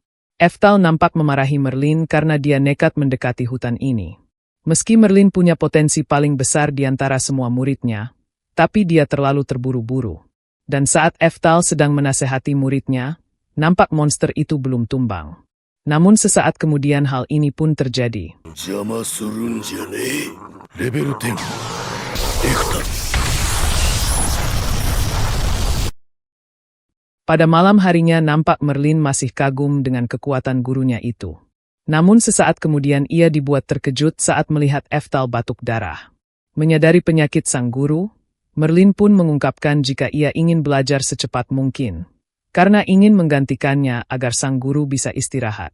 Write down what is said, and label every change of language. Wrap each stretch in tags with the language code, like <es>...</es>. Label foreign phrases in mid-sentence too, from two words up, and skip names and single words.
<id>Eftal nampak memarahi Merlin karena dia nekat mendekati hutan ini. Meski Merlin punya potensi paling besar di antara semua muridnya, tapi dia terlalu terburu-buru. Dan saat Eftal sedang menasehati muridnya, nampak monster itu belum tumbang. Namun sesaat kemudian hal ini pun terjadi.</id> <ja>邪魔するんじゃねえ。レベル10。エクタ。</ja> <id>Pada malam harinya nampak Merlin masih kagum dengan kekuatan gurunya itu. Namun sesaat kemudian ia dibuat terkejut saat melihat Eftal batuk darah. Menyadari penyakit sang guru, Merlin pun mengungkapkan jika ia ingin belajar secepat mungkin, karena ingin menggantikannya agar sang guru bisa istirahat.</id>